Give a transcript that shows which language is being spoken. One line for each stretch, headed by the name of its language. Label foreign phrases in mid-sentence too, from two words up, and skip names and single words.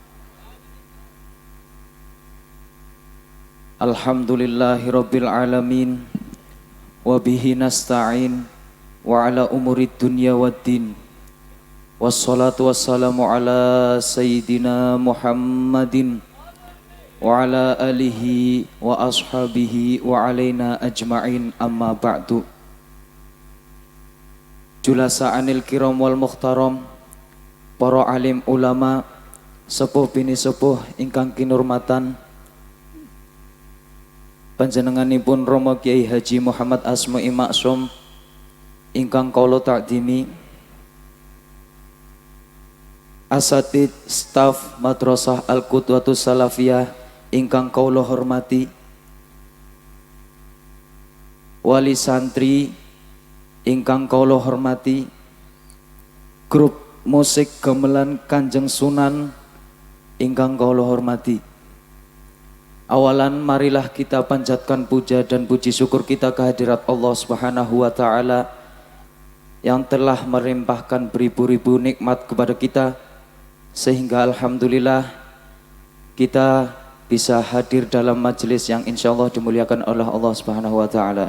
Arabic: الحمد لله رب العالمين وبه نستعين وعلى أمور الدنيا والدين. والصلاة والسلام على سيدنا محمد وعلى آله وأصحابه وعلينا أجمعين، أما بعد. جلساءنا الكرام والمحترم,
Javanese: para alim ulama, sepuh bini sepuh ingkang kinurmatan, panjenenganipun Rama Kyai Haji Muhammad Asma'i Maksum ingkang kula takdimi, asatid staf Madrasah Al-Qudwatus Salafiyah ingkang kula hormati, wali santri ingkang kula hormati, grup musik gamelan Kanjeng Sunan ingkang kula hormati.
Indonesian: Awalan marilah kita panjatkan puja dan puji syukur kita kehadirat Allah
Arabic: سبحانه وتعالى
Indonesian: yang telah melimpahkan beribu-ribu nikmat kepada kita, sehingga alhamdulillah kita bisa hadir dalam majelis yang insyaallah dimuliakan oleh Allah
Arabic: سبحانه وتعالى.